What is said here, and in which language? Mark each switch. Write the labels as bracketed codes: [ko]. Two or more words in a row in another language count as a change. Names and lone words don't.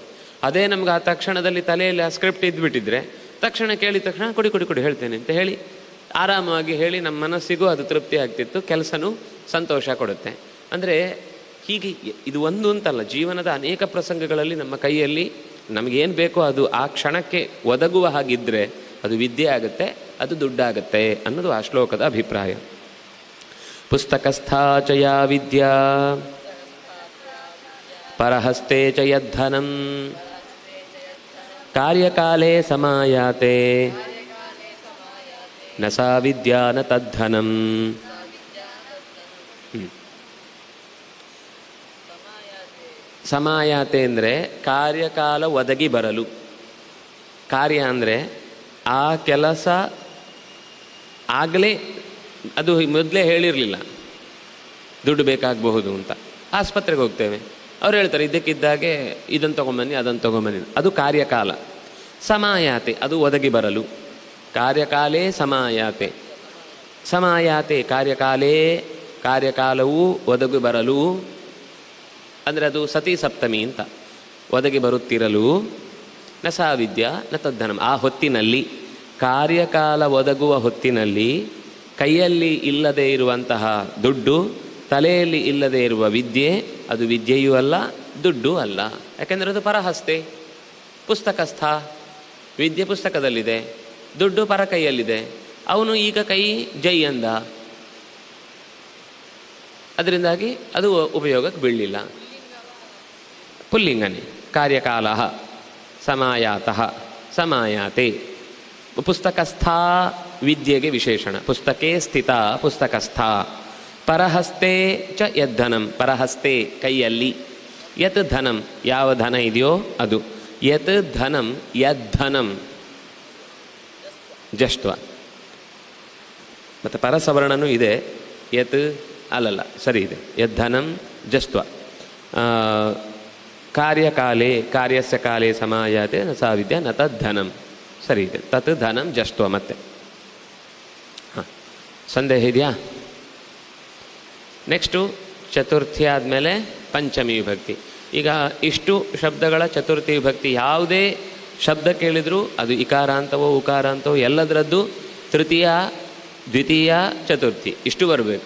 [kn] ಅದೇ ನಮ್ಗೆ ಆ ತಕ್ಷಣದಲ್ಲಿ ತಲೆಯಲ್ಲಿ ಆ ಸ್ಕ್ರಿಪ್ಟ್ ಇದ್ದುಬಿಟ್ಟಿದ್ರೆ ತಕ್ಷಣ ಕೇಳಿದ ತಕ್ಷಣ ಕೊಡಿ ಹೇಳ್ತೇನೆ ಅಂತ ಹೇಳಿ ಆರಾಮವಾಗಿ ಹೇಳಿ ನಮ್ಮ ಮನಸ್ಸಿಗೂ ಅದು ತೃಪ್ತಿ ಆಗ್ತಿತ್ತು, ಕೆಲಸನೂ ಸಂತೋಷ ಕೊಡುತ್ತೆ. ಅಂದರೆ ಹೀಗೆ ಇದು ಒಂದು ಅಂತಲ್ಲ, ಜೀವನದ ಅನೇಕ ಪ್ರಸಂಗಗಳಲ್ಲಿ ನಮ್ಮ ಕೈಯಲ್ಲಿ ನಮಗೇನು ಬೇಕೋ ಅದು ಆ ಕ್ಷಣಕ್ಕೆ ಒದಗುವ ಹಾಗಿದ್ದರೆ ಅದು ವಿದ್ಯೆ ಆಗುತ್ತೆ, ಅದು ದುಡ್ಡಾಗುತ್ತೆ ಅನ್ನೋದು ಆ ಶ್ಲೋಕದ ಅಭಿಪ್ರಾಯ. [sa] ಪುಸ್ತಕಸ್ಥಾ ಚ ಯಾ ವಿದ್ಯಾ ಪರಹಸ್ತೆ ಚ ಯದ್ಧನಂ ಕಾರ್ಯಕಾಲೇ ಸಮಾಯಾತೆ ನ ಸಾ ವಿದ್ಯಾ ನ ತದ್ಧನಂ. [kn] ಸಮಾಯಾತೆ ಅಂದರೆ ಕಾರ್ಯಕಾಲ ಒದಗಿ ಬರಲು. ಕಾರ್ಯ ಅಂದರೆ ಆ ಕೆಲಸ ಆಗಲೇ, ಅದು ಮೊದಲೇ ಹೇಳಿರಲಿಲ್ಲ ದುಡ್ಡು ಬೇಕಾಗಬಹುದು ಅಂತ. ಆಸ್ಪತ್ರೆಗೆ ಹೋಗ್ತೇವೆ, ಅವ್ರು ಹೇಳ್ತಾರೆ ಇದಕ್ಕಿದ್ದಾಗೆ ಇದನ್ನು ತೊಗೊಂಬನ್ನಿ ಅದನ್ನು ತೊಗೊಂಬನ್ನಿ, ಅದು ಕಾರ್ಯಕಾಲ. ಸಮಾಯಾತೆ ಅದು ಒದಗಿ ಬರಲು. [sa] ಕಾರ್ಯಕಾಲೇ ಸಮಾಯಾತೆ. ಸಮಾಯಾತೆ ಕಾರ್ಯಕಾಲೇ, [kn] ಕಾರ್ಯಕಾಲವು ಒದಗಿ ಬರಲು ಅಂದರೆ ಅದು ಸತಿ ಸಪ್ತಮಿ ಅಂತ. ಒದಗಿ ಬರುತ್ತಿರಲು [sa] ನ ಸಾ ವಿದ್ಯಾ ನ ತದ್ಧನಂ. [kn] ಆ ಹೊತ್ತಿನಲ್ಲಿ, ಕಾರ್ಯಕಾಲ ಒದಗುವ ಹೊತ್ತಿನಲ್ಲಿ ಕೈಯಲ್ಲಿ ಇಲ್ಲದೆ ಇರುವಂತಹ ದುಡ್ಡು, ತಲೆಯಲ್ಲಿ ಇಲ್ಲದೆ ಇರುವ ವಿದ್ಯೆ, ಅದು ವಿದ್ಯೆಯೂ ಅಲ್ಲ ದುಡ್ಡು ಅಲ್ಲ. ಯಾಕೆಂದರೆ ಅದು [sa] ಪರಹಸ್ತೆ, ಪುಸ್ತಕಸ್ಥ. [kn] ವಿದ್ಯೆ ಪುಸ್ತಕದಲ್ಲಿದೆ, ದುಡ್ಡು ಪರ ಕೈಯಲ್ಲಿದೆ. ಅವನು ಈಗ ಕೈ ಜೈ ಅಂದ, ಅದರಿಂದಾಗಿ ಅದು ಉಪಯೋಗಕ್ಕೆ ಬೀಳಲಿಲ್ಲ. ಪುಲ್ಲಿಂಗನೇ. [sa] ಕಾರ್ಯಕಾಲ ಸಮಾಯಾತಃ ಸಮಾಯಾತೆ. ಪುಸ್ತಕಸ್ಥ ವಿದ್ಯೆಗೆ ವಿಶೇಷಣ. ಪುಸ್ತಕೆ ಸ್ಥಿತ ಪುಸ್ತಕಸ್ಥ. ಪರಹಸ್ತೆ ಚ ಯದ್ಧನಂ. [kn] ಪರಹಸ್ತೆ ಕೈಯಲ್ಲಿ. [sa] ಯತ್ ಧನಂ [kn] ಯಾವ ಧನ ಇದೆಯೋ ಅದು. [sa] ಯತ್ ಧನಂ ಯದ್ಧನಂ ಜಷ್ಟ್ವ. [kn] ಮತ್ತು ಪರಸವರ್ಣನೂ ಇದೆ. ಯತ್ ಅಲ್ಲಲ್ಲ, ಸರಿ ಇದೆ. [sa] ಯದ್ಧನಂ ಜಷ್ಟ್ವ. ಕಾರ್ಯಕಾಲೇ ಕಾರ್ಯಸ್ಯ ಕಾಲೇ ಸಮಾಯಾತೆ ನ ಸಾ ವಿದ್ಯಾ ನ ತದ್ಧನಂ. [kn] ಸರಿ ಇದೆ. [sa] ತತ್ ಧನಂ ಜಷ್ಟ್ವ. [kn] ಮತ್ತೆ ಹಾಂ, ಸಂದೇಹ ಇದೆಯಾ? ನೆಕ್ಸ್ಟು ಚತುರ್ಥಿ ಆದಮೇಲೆ ಪಂಚಮಿ ವಿಭಕ್ತಿ. ಈಗ ಇಷ್ಟು ಶಬ್ದಗಳ ಚತುರ್ಥಿ ವಿಭಕ್ತಿ. ಯಾವುದೇ ಶಬ್ದ ಕೇಳಿದರೂ ಅದು ಇಕಾರಾಂತವೋ ಉಕಾರಾಂತವೋ ಎಲ್ಲದರದ್ದು ತೃತೀಯ ದ್ವಿತೀಯ ಚತುರ್ಥಿ ಇಷ್ಟು ಬರಬೇಕು.